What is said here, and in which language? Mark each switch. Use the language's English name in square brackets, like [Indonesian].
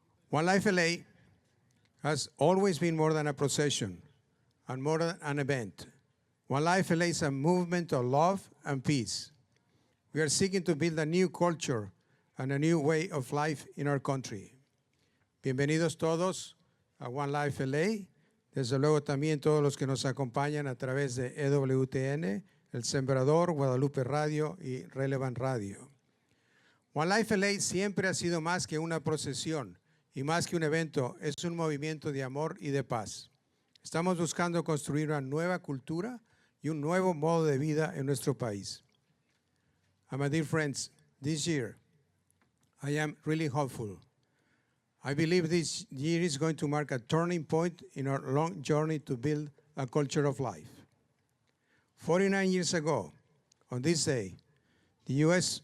[English] One Life LA has always been more than a procession and more than an event. One Life LA is a movement of love and peace. We are seeking to build a new culture and a new way of life in our country. [Spanish] Bienvenidos todos a One Life LA. Desde luego también todos los que nos acompañan a través de EWTN, El Sembrador, Guadalupe Radio y Relevant Radio. One Life LA siempre ha sido más que una procesión y más que un evento, es un movimiento de amor y de paz. Estamos buscando construir una nueva cultura y un nuevo modo de vida en nuestro país. [English] And my dear friends, this year, I am really hopeful. I believe this year is going to mark a turning point in our long journey to build a culture of life. 49 years ago, on this day, the U.S.